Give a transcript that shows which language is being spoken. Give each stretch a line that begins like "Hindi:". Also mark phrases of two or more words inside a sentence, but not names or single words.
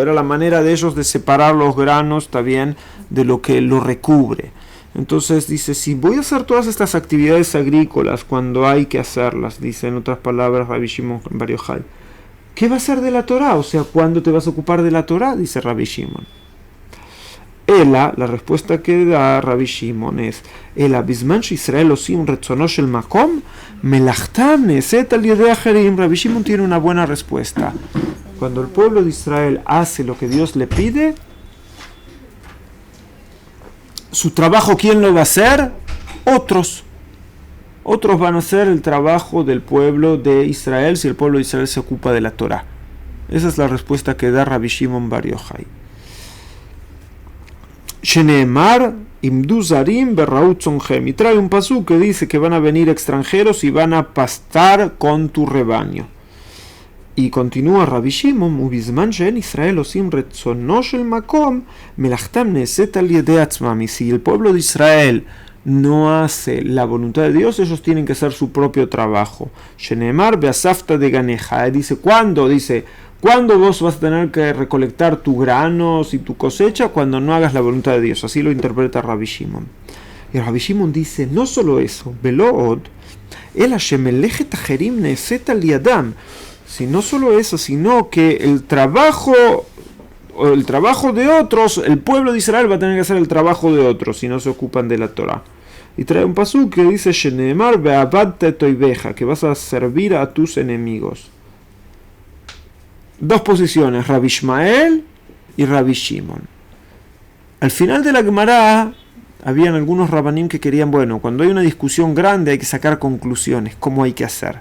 Spanish: Era la manera de ellos de separar los granos también de lo que lo recubre. Entonces dice, si voy a hacer todas estas actividades agrícolas cuando hay que hacerlas, dice en otras palabras Rabbi Shimon bar Yochai, ¿qué va a ser de la Torah? O sea, ¿cuándo te vas a ocupar de la Torah? Dice Rabbi Shimon. La respuesta que da Rabbi Shimon es,
Hebrew: בזמן ישראל עושים רצונו של מקום מלאכתם נעשית על ידי אחרים.
Spanish: Rabbi Shimon tiene una buena respuesta. Cuando el pueblo de Israel hace lo que Dios le pide, su trabajo, ¿quién lo va a hacer? Otros. Otros van a hacer el trabajo del pueblo de Israel si el pueblo de Israel se ocupa de la Torah. Esa es la respuesta que da Rabbi Shimon bar Yochai.
Hebrew: שנאמר עמדו זרים ורעו צאנכם,
Spanish: y trae un pasú que dice que van a venir extranjeros y van a pastar con tu rebaño. Y continúa Rabbi Shimon,
Hebrew: ובזמן שאין ישראל עושים רצונו של מקום מלאכתם נעשית על ידי עצמם.
Spanish: Y si el pueblo de Israel no hace la voluntad de Dios, ellos tienen que hacer su propio trabajo.
Hebrew: שנאמר ואספת דגנך,
Spanish: dice, ¿cuándo? Dice, ¿cuándo vos vas a tener que recolectar tus granos y tu cosecha? Cuando no hagas la voluntad de Dios. Así lo interpreta Rabbi Shimon. Y Rabbi Shimon dice, no solo eso,
Hebrew: ולא עוד אלא שמלאכת אחרים נעשית על ידם,
Spanish: si no solo eso, sino que el trabajo de otros, el pueblo de Israel va a tener que hacer el trabajo de otros si no se ocupan de la Torah. Y trae un pasú que dice,
Hebrew: שנאמר ועבדת אויביך,
Spanish: que vas a servir a tus enemigos. Dos posiciones, Rabbi Ishmael y Rabbi Shimon. Al final de la Gemara habían algunos rabanim que querían, bueno, cuando hay una discusión grande hay que sacar conclusiones, ¿cómo hay que hacer?